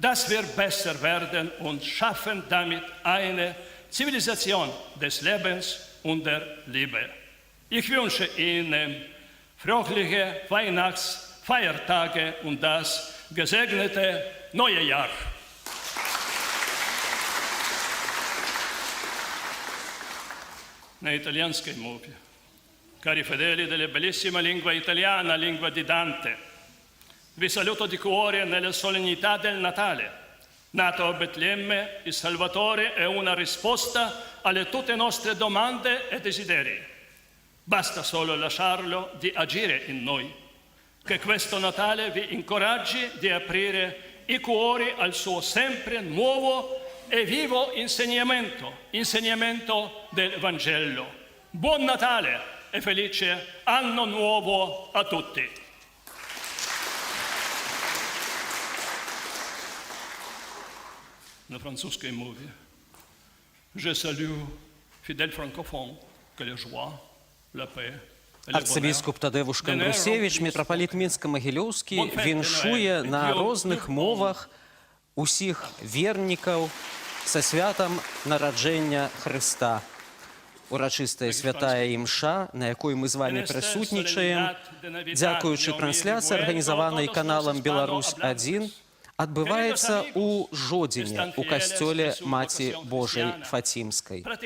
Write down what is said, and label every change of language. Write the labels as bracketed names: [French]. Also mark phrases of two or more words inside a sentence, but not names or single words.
[German] dass wir besser werden und schaffen damit eine Zivilisation des Lebens und der Liebe. Ich wünsche Ihnen fröhliche Weihnachtsfeiertage und das gesegnete neue Jahr. [Ukrainian] На італійській мові. [Italian] Cari fedeli della bellissima lingua italiana, lingua di Dante, vi saluto di cuore nella solennità del Natale. Nato a Betlemme, il Salvatore è una risposta alle tutte nostre domande e desideri. Basta solo lasciarlo di agire in noi. Che questo Natale vi incoraggi di aprire i cuori al suo sempre nuovo e vivo insegnamento del Vangelo. Buon Natale e felice anno nuovo a tutti. [Belarusian] На французской мове. [French] Je salue fidèles francophones, que la joie, la paix. [Belarusian] Арцыбіскуп Тадеуш Кандрусевич, митрополит Мінска-Магілёўскі, віншуе на розных мовах усіх вернікаў са святам нараджэння Хрыста. Урачыстая святая імша, на якой мы з вами прысутнічаем, дзякуючы трансляцыі, арганізаванай каналам «Беларусь-1», адбываецца ў Жодзіне, у касцёле Маці Божай Фацімскай.